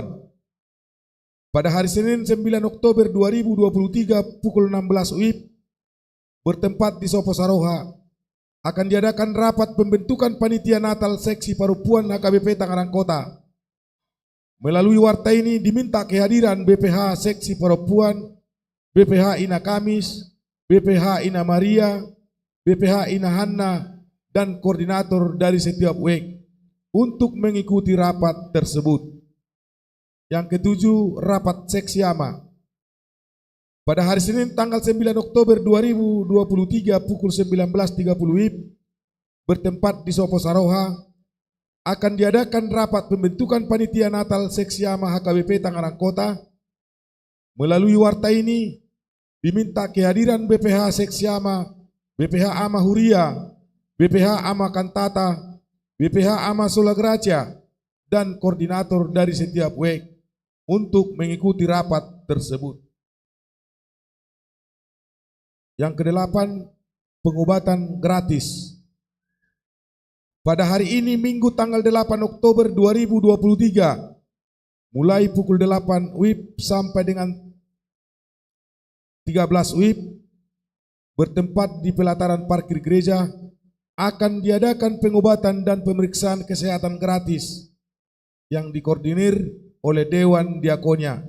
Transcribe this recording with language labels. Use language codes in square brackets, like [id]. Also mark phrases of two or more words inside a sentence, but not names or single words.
[id] Pada hari Senin 9 Oktober 2023 pukul 16 WIB bertempat di Sopo Saroha akan diadakan rapat pembentukan panitia Natal seksi perempuan HKBP Tangerang Kota. Melalui warta ini diminta kehadiran BPH seksi perempuan, BPH Ina Kamis, BPH Ina Maria, BPH Ina Hanna, dan koordinator dari setiap WEG untuk mengikuti rapat tersebut. Yang ketujuh, rapat seksi AMA. Pada hari Senin tanggal 9 Oktober 2023 pukul 19.30 WIB bertempat di Sopo Saroha akan diadakan rapat pembentukan panitia Natal seksi AMA HKBP Tangerang Kota. Melalui warta ini diminta kehadiran BPH seksi AMA, BPH AMA Huria, BPH AMA Kantata, BPH AMA Solagracia, dan koordinator dari setiap WEG untuk mengikuti rapat tersebut. Yang kedelapan, pengobatan gratis. Pada hari ini Minggu tanggal 8 Oktober 2023 mulai pukul 8 WIB sampai dengan 13 WIB bertempat di pelataran parkir gereja akan diadakan pengobatan dan pemeriksaan kesehatan gratis yang dikoordinir oleh Dewan Diakonia.